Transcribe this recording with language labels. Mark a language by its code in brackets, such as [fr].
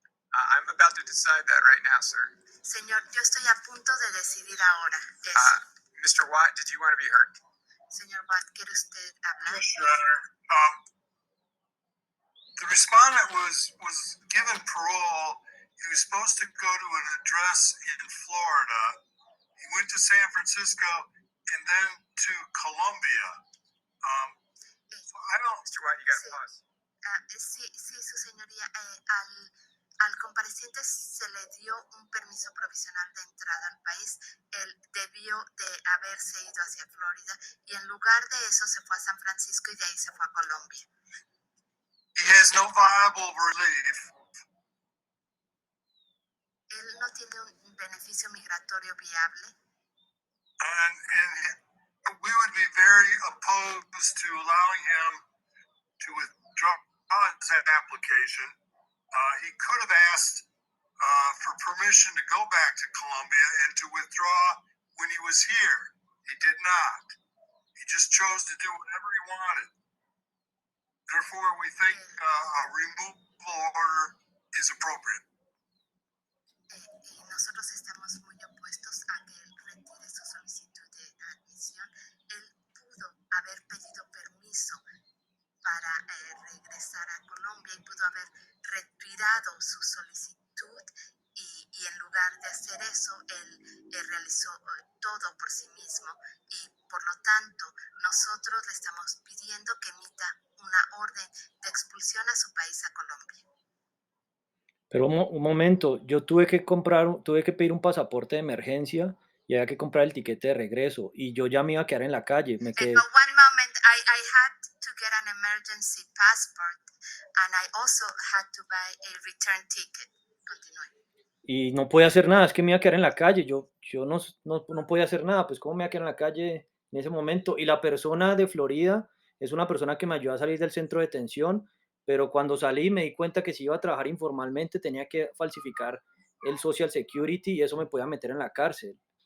[en] I'm about to decide that right now, sir. [es] Señor, yo estoy a punto de decidir ahora eso. [en] Mr. Watt, did you want to be heard? [es] Señor Watt, ¿quiere usted hablar? [en] Yes, Your Honor. The respondent was given parole. He was supposed to go to an address in Florida. He went to San Francisco and then to Colombia. So I don't. Mr. Watt, you got to pause. [es] Sí, su señoría. Al compareciente se le dio un permiso provisional de entrada al país. Él debió de haberse ido hacia Florida y en lugar de eso se fue a San Francisco y de ahí se fue a Colombia. [en] He has no viable relief. [es] Él no tiene un beneficio migratorio viable. [en] And we would be very opposed to allowing him to withdraw his application. He could have asked for permission to go back to Colombia and to withdraw when he was here. He did not. He just chose to do whatever he wanted. Therefore, we think a removal order is appropriate. [es] Y nosotros estamos muy opuestos a que él retire su solicitud de admisión. Él pudo haber pedido permiso para regresar a Colombia y pudo haber retirado su solicitud y en lugar de hacer eso, él realizó todo por sí mismo y por lo tanto nosotros le estamos pidiendo que emita una orden de expulsión a su país, a Colombia. Pero un momento, yo tuve que pedir un pasaporte de emergencia y había que comprar el tiquete de regreso y yo ya me iba a quedar en la calle, me quedé. [en] But one moment, I had to get an emergency passport and I also had to buy a return ticket. [es] Continúe. Y no podía hacer nada, es que me iba a quedar en la calle, yo no podía hacer nada, pues cómo me iba a quedar en la calle en ese momento. Y la persona de Florida es una persona que me ayudó a salir del centro de detención, pero cuando salí me di cuenta que si iba a trabajar informalmente tenía que falsificar el Social Security y eso me podía meter en la cárcel.